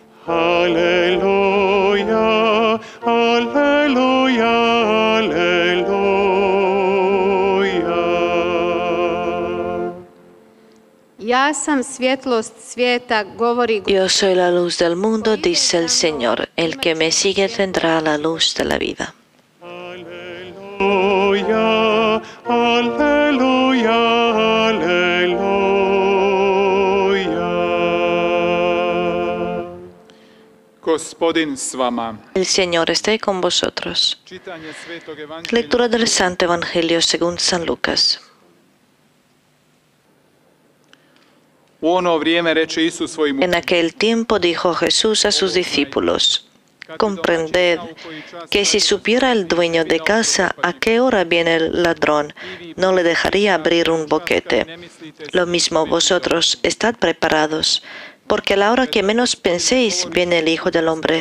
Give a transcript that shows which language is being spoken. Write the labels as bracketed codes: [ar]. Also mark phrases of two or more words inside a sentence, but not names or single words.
[es] Aleluya, aleluya, aleluya. [hr] Ja sam svjetlost svijeta, govori [es] Yo soy la luz del mundo, dice el Señor. El que me sigue tendrá la luz de la vida. Aleluya, aleluya, aleluya. [hr] Gospodin s vama. [es] El Señor esté con vosotros. [hr] Čitanje Svetog Evanđelja [es] Lectura del Santo Evangelio según San Lucas. [hr] U ono vrijeme reče Isus svojim [es] En aquel tiempo dijo Jesús a sus discípulos: comprended que si supiera el dueño de casa a qué hora viene el ladrón, no le dejaría abrir un boquete. Lo mismo vosotros, estad preparados, porque a la hora que menos penséis viene el Hijo del Hombre.